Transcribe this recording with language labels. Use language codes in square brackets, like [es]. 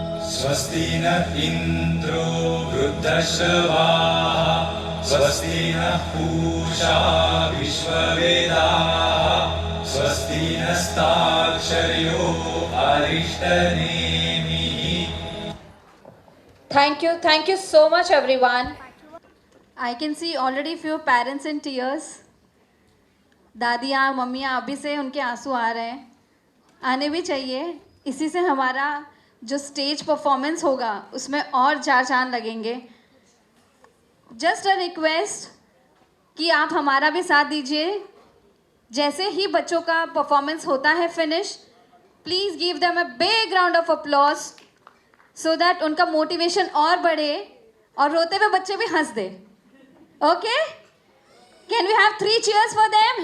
[sa] स्वस्ति न इन्द्रो वृद्धश्रवाः स्वस्ति नः पूषा विश्ववेदाः स्वस्ति नस्ताक्षर्यो अरिष्टनेमिः. [en] Thank you so much everyone. I can see already few parents in tears. [hi] दादियाँ मम्मियाँ अभी से उनके आंसू आ रहे हैं, आने भी चाहिए. इसी से हमारा जो स्टेज परफॉर्मेंस होगा उसमें और चार चांद लगेंगे. [en] just a request [hi] कि आप हमारा भी साथ दीजिए. जैसे ही बच्चों का परफॉर्मेंस होता है finish, [en] please give them a big round of applause so that [hi] उनका मोटिवेशन और बढ़े और रोते हुए बच्चे भी हंस दे. [en] Okay, can we have 3 cheers for them?